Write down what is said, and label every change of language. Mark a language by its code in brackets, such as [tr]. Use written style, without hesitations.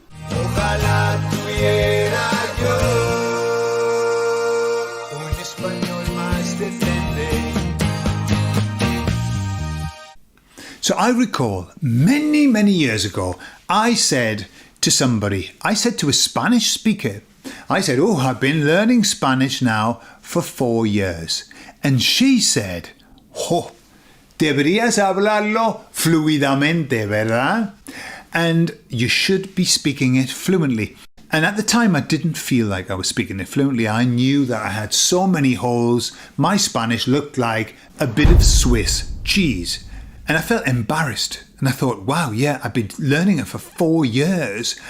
[es] Ojalá tuviera yo un español más decente. [en] So I recall many years ago, I said to a Spanish speaker, I said, I've been learning Spanish now for 4 years. And she said, [es] deberías hablarlo fluidamente, ¿verdad? [en] And you should be speaking it fluently. And at the time, I didn't feel like I was speaking it fluently. I knew that I had so many holes. My Spanish looked like a bit of Swiss cheese. And I felt embarrassed. And I thought, wow, yeah, I've been learning it for 4 years.